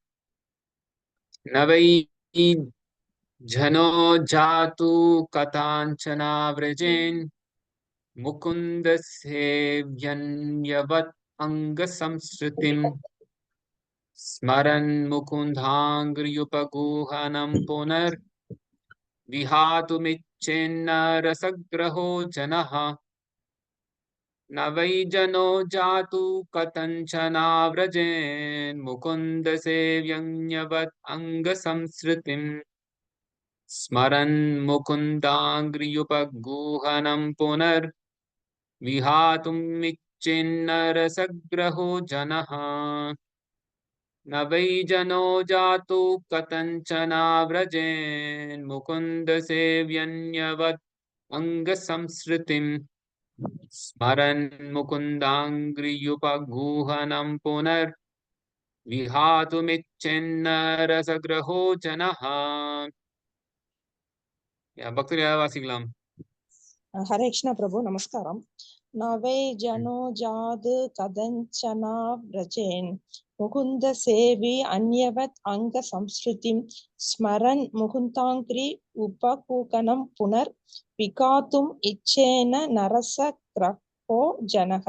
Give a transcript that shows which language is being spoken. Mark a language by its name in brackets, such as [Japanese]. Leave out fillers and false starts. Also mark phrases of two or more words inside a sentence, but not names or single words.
[Sanskrit] नवै जनो जातु कथाञ्चना व्रजेन् मुकुन्द सेव्यन्यवत् अङ्ग संसृतिम् स्मरन् मुकुन्दाङ्घ्रियुपगूहनम् पुनर् विहातुमिच्छेन्न रसग्रहो जनः न वै जनो जातु कथञ्चना व्रजेन् मुकुन्द सेव्यन्यवत् अङ्गसंसृतिम् स्मरन् मुकुन्दाङ्घ्रियुपगूहनं पुनर्विहातुमिच्छिन्नरसग्रहो जनः न वै जनो जातु कथञ्चना व्रजेन् मुकुन्द सेव्यन्यवत् अङ्गसंसृतिम् स्मरन् मुकुन्दाङ्घ्रियुपगूहनं पुनर्विहातुमिच्छेन्न रसग्रहो जनः. [Tamil] பக்தர் யாராவது வாசிக்கலாம்? ஹரே கிருஷ்ண பிரபு, நமஸ்காரம். [Sanskrit] नवै जनो जातु कथञ्चना व्रजेन् मुकुन्द सेवि अन्यवत् अङ्ग संसृतिम् स्मरन् मुकुन्दाङ्घ्रि उपगूहनम् पुनर् विहातुम् इच्छेन नरस ग्रहो जनक.